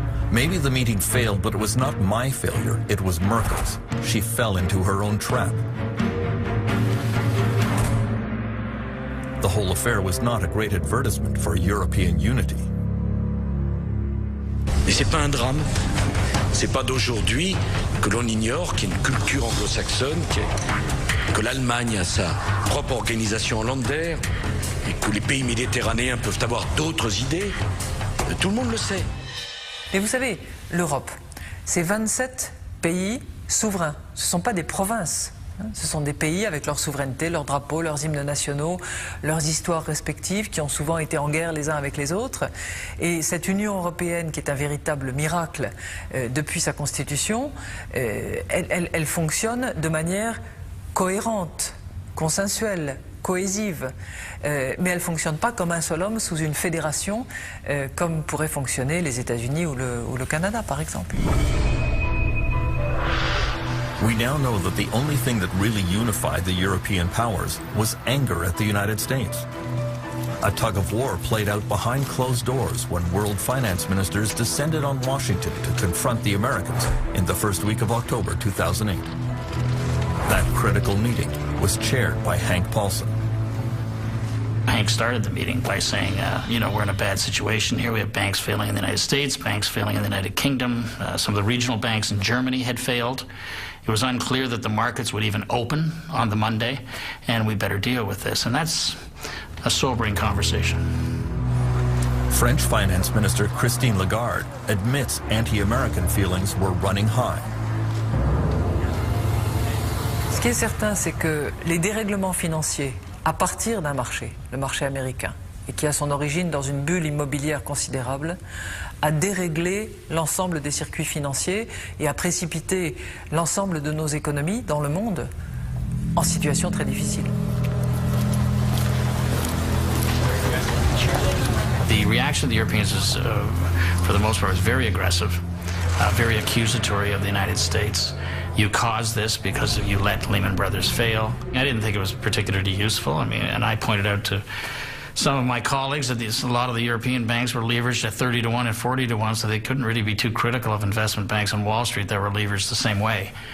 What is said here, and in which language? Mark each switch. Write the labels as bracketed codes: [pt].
[en] Maybe the meeting failed, but it was not my failure, it was Merkel's. She fell into her own trap. The whole affair was not a great advertisement for European unity. [fr] Mais c'est pas un drame. C'est pas d'aujourd'hui que l'on ignore qu'il y a une culture anglo-saxonne, que l'Allemagne a sa propre organisation en Länder et que les pays méditerranéens peuvent avoir d'autres idées. Tout le monde le sait. Et vous savez, l'Europe, c'est 27 pays souverains. Ce ne sont pas des provinces. Ce sont des pays avec leur souveraineté, leurs drapeaux, leurs hymnes nationaux, leurs histoires respectives qui ont souvent été en guerre les uns avec les autres. Et cette Union européenne qui est un véritable miracle depuis sa constitution, elle fonctionne de manière cohérente, consensuelle, cohésive. Mais elle ne fonctionne pas comme un seul homme sous une fédération comme pourraient fonctionner les États-Unis ou le Canada par exemple. [en] We now know that the only thing that really unified the European powers was anger at the United States. A tug of war played out behind closed doors when world finance ministers descended on Washington to confront the Americans in the first week of October 2008. That critical meeting was chaired by Hank Paulson. Hank started the meeting by saying, you know, we're in a bad situation here. We have banks failing in the United States, banks failing in the United Kingdom. Some of the regional banks in Germany had failed. It was unclear that the markets would even open on the Monday, and we better deal with this. And that's a sobering conversation. French Finance Minister Christine Lagarde admits anti-American feelings were running high. [fr] Ce qui est certain, c'est que les dérèglements financiers à partir d'un marché, le marché américain, et qui a son origine dans une bulle immobilière considérable, a déréglé l'ensemble des circuits financiers et a précipité l'ensemble de nos économies dans le monde en situation très difficile. [en] The reaction of the Europeans is, for the most part, is very aggressive, very accusatory of the United States. You caused this because you let Lehman Brothers fail. I didn't think it was particularly useful. I mean, and I pointed out to some of my colleagues that a lot of the European banks were leveraged at 30 to 1 and 40 to 1, so they couldn't really be too critical of investment banks on Wall Street that were leveraged the same way.